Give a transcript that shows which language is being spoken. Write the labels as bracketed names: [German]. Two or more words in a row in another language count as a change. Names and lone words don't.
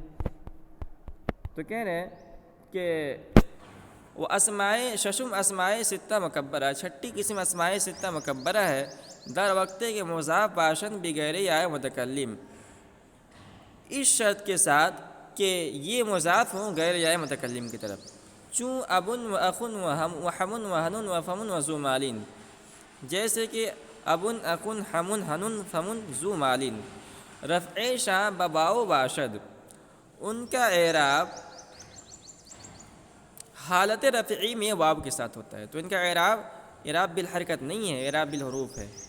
[Urdu] تو کہہ رہے ہیں کہ وہ ششم اسماء ستہ مکبرہ، چھٹی قسم اسماء ستہ مکبرہ ہے [Persian] در وقت کے مضاف باشن بغیر یا متکلم، [Urdu] اس شرط کے ساتھ کہ یہ مضاف ہوں غیر یا متکلم کی طرف. [Persian] چوں ابن و اخن و حمن و حنن و فمن و ذو مالین، [Urdu] جیسے کہ [Persian] ابن، اخن، [Arabic] حمن، حنن، فمن، ذو مالین. [Persian] رفع شاں بباؤ باشد، [Urdu] ان کا اعراب حالت رفعی میں واو کے ساتھ ہوتا ہے. تو ان کا اعراب بالحرکت نہیں ہے، اعراب بالحروف ہے.